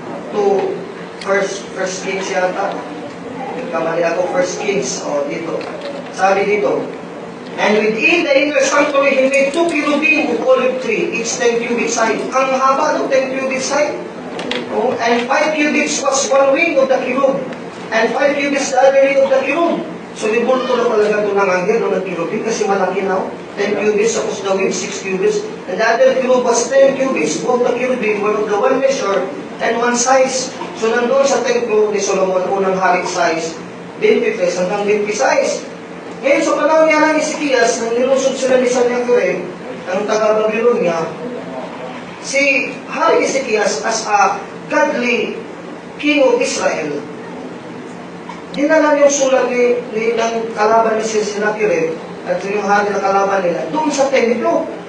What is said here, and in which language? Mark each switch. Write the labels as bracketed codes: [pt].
[tl] To First Kings yata. Kamali ako, First Kings. Dito. Sabi dito, [en] and within the inner sanctuary, he made 2 cherubim of olive tree, each 10 cubits high. [tl] Ang haba ng [en] 10 cubits high. And 5 cubits was one wing of the cherub, and 5 cubits the other wing of the cherub. [tl] So, libulto na talaga ito ng anghel ng cherubim kasi malaki na. [en] 10 cubits, [tl] tapos [en] the wing 6 cubits. And the other cherub was 10 cubits. Both the cherubim were of the one measure and one size. [tl] So, nandun sa templo ni Solomon, unang haring size, 23 hanggang 26. Ngayon, sa panahon niya ng Ezekias, nang nilusog sila ni Sennacherib, ang taga-Babylonia, si Hari Ezekias [en] as a godly king of Israel, [tl] dinala yung sulat ng kalaban ni Sennacherib at yung hari na kalaban nila doon sa templo.